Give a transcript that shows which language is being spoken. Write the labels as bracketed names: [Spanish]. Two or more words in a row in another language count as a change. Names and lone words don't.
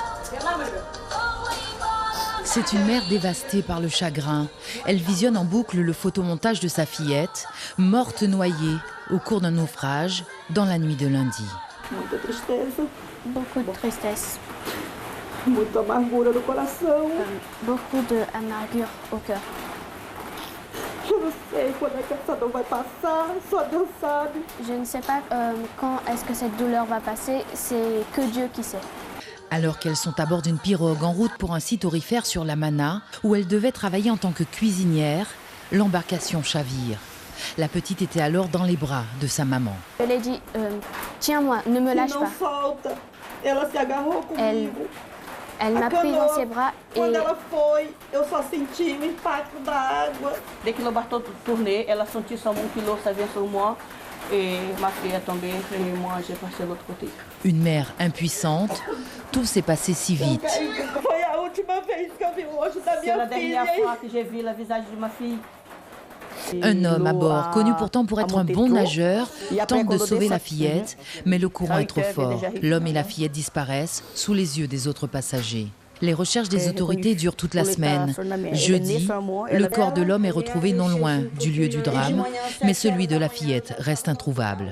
[French] C'est une mère dévastée par le chagrin. Elle visionne en boucle le photomontage de sa fillette, morte noyée au cours d'un naufrage dans la nuit de lundi. Beaucoup de tristesse, [Portuguese] Muita amargura no coração. [French] beaucoup d'amargure au cœur. [Portuguese] Eu não sei quando é que essa dor vai passar, só Deus sabe. [French] Je ne sais pas quand est-ce que cette douleur va passer, c'est que Dieu qui sait. Alors qu'elles sont à bord d'une pirogue en route pour un site aurifère sur la Mana, où elles devaient travailler en tant que cuisinière, l'embarcation chavire. La petite était alors dans les bras de sa maman. Je lui ai dit, tiens-moi, ne me lâche [Portuguese] Não [French] pas. [Portuguese] solta. Ela se agarrou comigo. [French] Elle m'a pris dans ses bras et [Portuguese] Quando ela foi, eu só senti o impacto da água. [French] Dès que le bateau tournait, elle a senti son mon kilo, ça vient sur moi. Et ma fille est tombée, et moi j'ai passé de l'autre côté. Une mère impuissante, tout s'est passé si vite. [Portuguese] Foi a última vez que eu vi o rosto da [French] C'est la [Portuguese] minha filha. [French] dernière fois que j'ai vu le visage de ma fille. Un homme à bord, connu pourtant pour être un bon nageur, tente de sauver la fillette, mais le courant est trop fort. L'homme et la fillette disparaissent sous les yeux des autres passagers. Les recherches des autorités durent toute la semaine. Jeudi, le corps de l'homme est retrouvé non loin du lieu du drame, mais celui de la fillette reste introuvable.